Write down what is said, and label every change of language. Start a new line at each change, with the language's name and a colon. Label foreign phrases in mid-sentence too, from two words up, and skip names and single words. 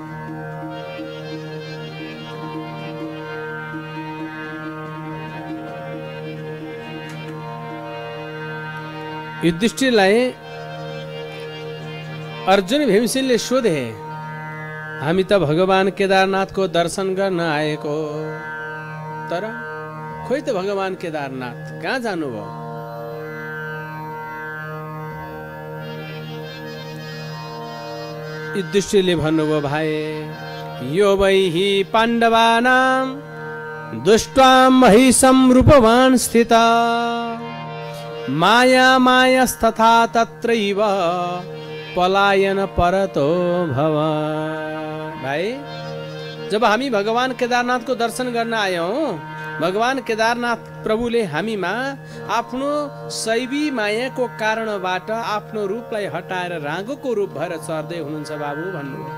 Nepali: युधिष्ठिरलाई अर्जुन भीमसेनले सोधे, हामी त भगवान केदारनाथको दर्शन गर्न आएको, तर खोइ त भगवान केदारनाथ कहाँ जानुभयो? युधिष्ठिरले भन्नुभयो, भाइ
Sanskrit: यो वै पाण्डवानां दुष्ट्वां महिषं रूपवान् स्थिता मायास्तथा तत्रैव पलायन परतो भव।
Nepali: भाइ, जब हामी भगवान केदारनाथको दर्शन गर्न आयौं, भगवान केदारनाथ प्रभुले हामीमा आफ्नो शैवी मायाको कारणबाट आफ्नो रूपलाई हटाएर रागोको रूप भएर सर्दै हुनुहुन्छ बाबु भन्नुभयो।